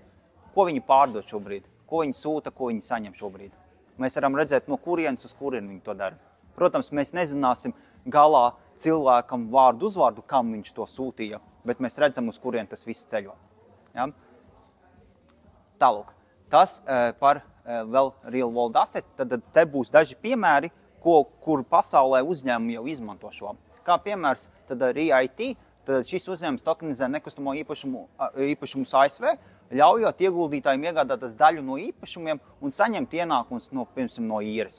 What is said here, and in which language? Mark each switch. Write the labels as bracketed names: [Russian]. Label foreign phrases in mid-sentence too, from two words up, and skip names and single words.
[Latvian] Ko viņi pārdod šobrīd, ko viņi sūta, ko viņi saņem šobrīd. Mēs varam redzēt, no kurienes uz kurienu viņi to dara. Protams, mēs nezināsim galā cilvēkam vārdu uzvārdu, kam viņš to sūtīja, bet mēs redzam, uz kurien tas viss ceļo. Ja? Tālūk, tas par vēl [English] real world asset, [Latvian] tad te būs daži piemēri, kur pasaulē uzņēmumi jau izmanto šo. Kā piemērs, tad REIT, tad šis uzņēmums tokenizē nekustamo īpašumus ASV, ļaujot ieguldītājiem iegādāties daļu no īpašumiem un saņemt ienākumus no īres.